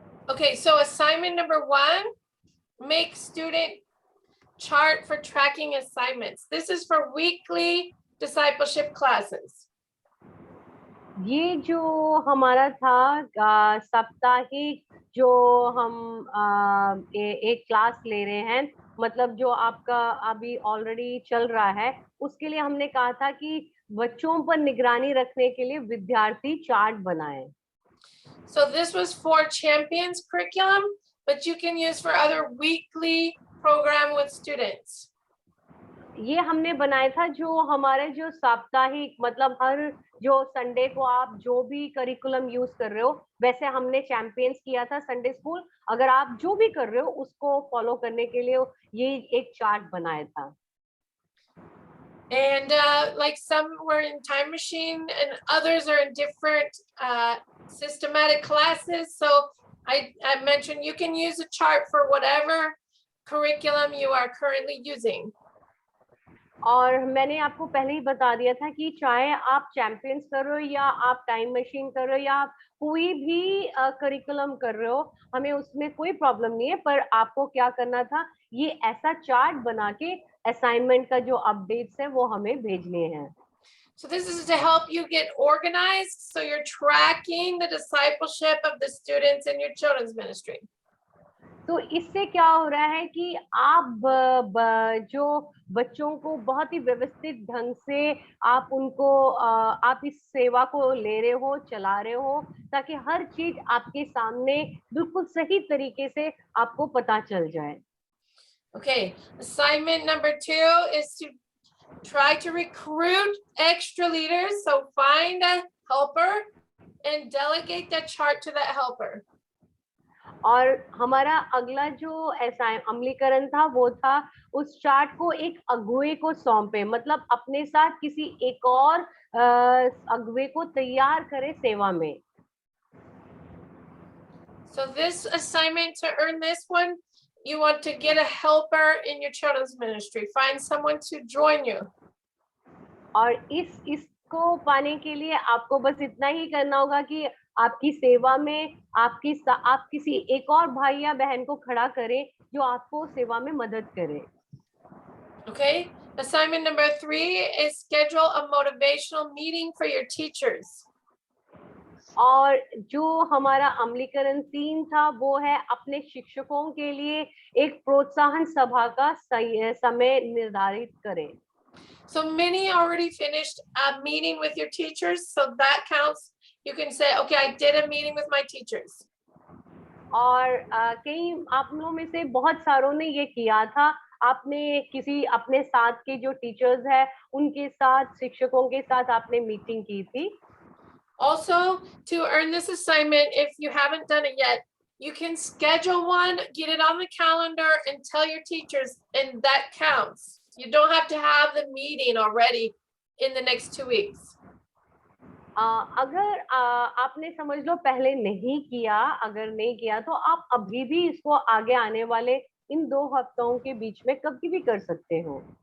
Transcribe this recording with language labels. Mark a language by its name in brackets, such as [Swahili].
[English] Okay, so assignment number 1, make student chart for tracking assignments. This is for weekly discipleship classes. [Hindi] ये जो हमारा था साप्ताहिक जो हम एक क्लास ले रहे हैं, मतलब जो आपका अभी ऑलरेडी चल रहा है, उसके लिए हमने कहा था कि बच्चों पर निगरानी रखने के लिए विद्यार्थी चार्ट बनाएं. [English] So this was for Champions curriculum, but you can use for other weekly program with students. [Hindi] ये हमने बनाया था जो हमारे जो साप्ताहिक, मतलब हर जो संडे को आप जो भी करिकुलम यूज कर रहे हो, वैसे हमने चैंपियंस किया था संडे स्कूल. अगर आप जो भी कर रहे हो उसको फॉलो करने के लिए ये एक चार्ट बनाया था. [English] And like some were in time machine and others are in different systematic classes. So I mentioned you can use a chart for whatever curriculum you are currently using. [Hindi] और मैंने आपको पहले ही बता दिया था कि चाहे आप चैंपियंस कर रहे हो या आप टाइम मशीन कर रहे हो या आप कोई भी करिकुलम कर रहे हो, हमें उसमें कोई प्रॉब्लम नहीं है, पर आपको क्या करना था, ये ऐसा चार्ट बना के असाइनमेंट का जो अपडेट्स है वो हमें भेजने हैं. [English] So this is to help you get organized, so you're tracking the discipleship of the students in your children's ministry. [Hindi] तो इससे क्या हो रहा है कि आप जो बच्चों को बहुत ही व्यवस्थित ढंग से आप उनको आप इस सेवा को ले रहे हो, चला रहे हो, ताकि हर चीज आपके सामने बिल्कुल सही तरीके से आपको पता चल जाए. [English] Okay, assignment number 2 is to try to recruit extra leaders. So find a helper and delegate the chart to that helper. [Hindi] और हमारा अगला जो ऐसा अमलीकरण था वो था उस चार्ट को एक अगुवे को सौंपे, मतलब अपने साथ किसी एक और अगुवे को तैयार करे सेवा में. [English] So this assignment, to earn this one, you want to get a helper in your children's ministry. Find someone to join you. [Hindi] और इसको पाने के लिए आपको बस इतना ही करना होगा कि आपकी सेवा में आप किसी एक और भाई या बहन को खड़ा करें जो आपको सेवा में मदद करे. [English] Okay, assignment number 3 is schedule a motivational meeting for your teachers. [Hindi] और जो हमारा अमलीकरण 3 था वो है अपने शिक्षकों के लिए एक प्रोत्साहन सभा का समय निर्धारित करें। [English] So many already finished a meeting with your teachers, so that counts. You can say, okay, I did a meeting with my teachers. [Hindi] और कई आप लोगों में से बहुत सारों ने ये किया था, आपने किसी अपने साथ के जो टीचर्स है उनके साथ, शिक्षकों के साथ आपने मीटिंग की थी। [English] Also, to earn this assignment, if you haven't done it yet, you can schedule one, get it on the calendar, and tell your teachers, and that counts. You don't have to have the meeting already in the next 2 weeks. [Hindi] अगर आपने समझ लो पहले नहीं किया, अगर नहीं किया तो आप अभी भी इसको आगे आने वाले इन 2 हफ्तों के बीच में कभी भी कर सकते हो।